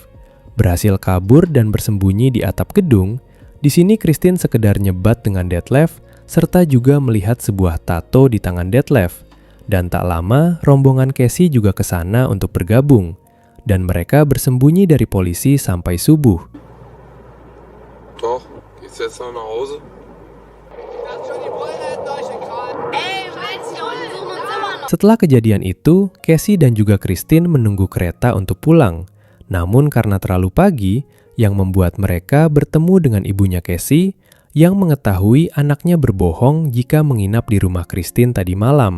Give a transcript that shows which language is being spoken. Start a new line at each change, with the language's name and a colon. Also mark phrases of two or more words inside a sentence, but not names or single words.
Indonesian: Berhasil kabur dan bersembunyi di atap gedung, di sini Christine sekedar nyebat dengan Detlef, serta juga melihat sebuah tato di tangan Detlef. Dan tak lama, rombongan Casey juga ke sana untuk bergabung. dan mereka bersembunyi dari polisi sampai subuh.
German: Doch, geht's jetzt noch nach Hause?
Indonesian: Setelah kejadian itu, Casey dan juga Christine menunggu kereta untuk pulang. Namun karena terlalu pagi, yang membuat mereka bertemu dengan ibunya Casey yang mengetahui anaknya berbohong jika menginap di rumah Christine tadi malam.